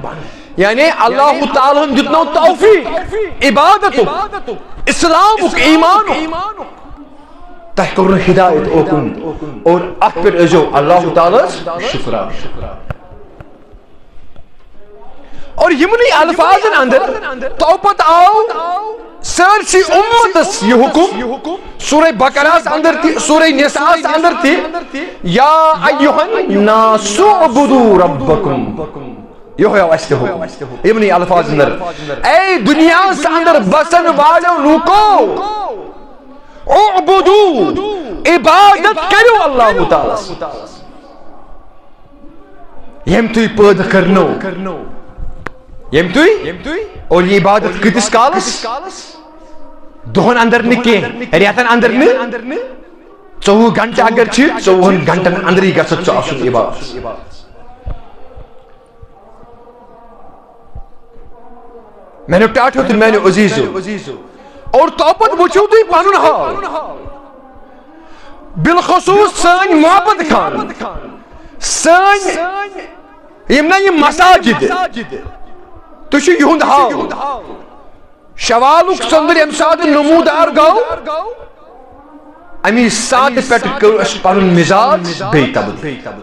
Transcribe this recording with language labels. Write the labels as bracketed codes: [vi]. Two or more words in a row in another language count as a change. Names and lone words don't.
[ks] یعنی اللہ تعالیٰ ہن دیتنو توفیق عبادتُک اسلامُک ایمانُک تۄہہِ کوٚر نہٕ ہدایت اوکُن اور اتھ پٮ۪ٹھ ٲسۍزیٚو اللہ تعالیٰ شکرا. اور یمنٕے الفاظن اندر تو پتہٕ آو سٲرسٕے اُمتس یہ حکم سورہ بقرہس اندر تہِ سورہ نساءس اندر تہِ [ar] یا ایُّہا الناس اعبدوا ربکم. [ks] یہ اسہِ تہِ حکم یمنٕے الفاظ اندر اے دنیاہس اندر بسن والو لوکو اعبدو عبادت کرو اللہ تعالیٰ یم تُہۍ پٲدٕ کرنو یم تُہۍ اور یہ عبادت کۭتِس کالس دۄہن اندر نہٕ کینٛہہ رٮ۪تن اندر نہٕ 24 گھنٹہٕ اگر چھِ 24 گھنٹن اندرٕے گژھِ ژٕ آسُن عبادت. میں نے ٹاٹھو تہٕ میانیو عزیزو اور توپت وٕچھِو تُہۍ پنُن حال بالخصوص سٲنۍ محبت خان سٲنۍ یِم نا یِم مساجد تُہۍ چھِو یِہُنٛد حال شوالُک ژٔنٛدٕر ییٚمہِ ساتہٕ نموٗدار گوٚو امی ساتہٕ پٮ۪ٹھٕ کٔر اَسہِ پنُن مزاج بیٚیہِ تبدیل.